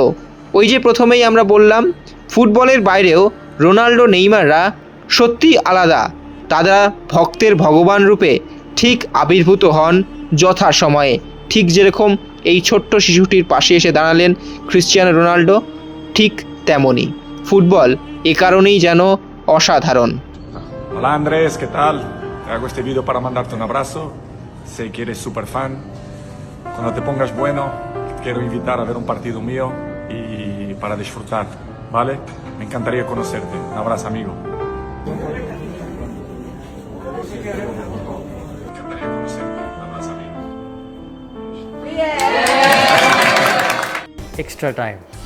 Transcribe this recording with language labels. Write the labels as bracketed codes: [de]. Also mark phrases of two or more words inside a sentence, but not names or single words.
[bn] ওই যে প্রথমেই আমরা বললাম, ফুটবলের বাইরেও রোনাল্ডো নেইমাররা সত্যি আলাদা। তারা ভক্তের ভগবান রূপে ঠিক আবির্ভূত হন যথাসময়ে। ঠিক যেরকম এই ছোট্ট শিশুটির পাশে এসে দাঁড়ালেন ক্রিশ্চিয়ানো রোনাল্ডো, ঠিক তেমনই ফুটবল এ কারণেই যেন অসাধারণ। [es] Hola Andrés, ¿qué tal? Te hago este video para mandarte un abrazo. Sé que eres súper fan. Cuando te pongas bueno, te quiero invitar a ver un partido mío y para disfrutar, ¿vale? Me encantaría conocerte. Un abrazo, amigo. [en] Extra time.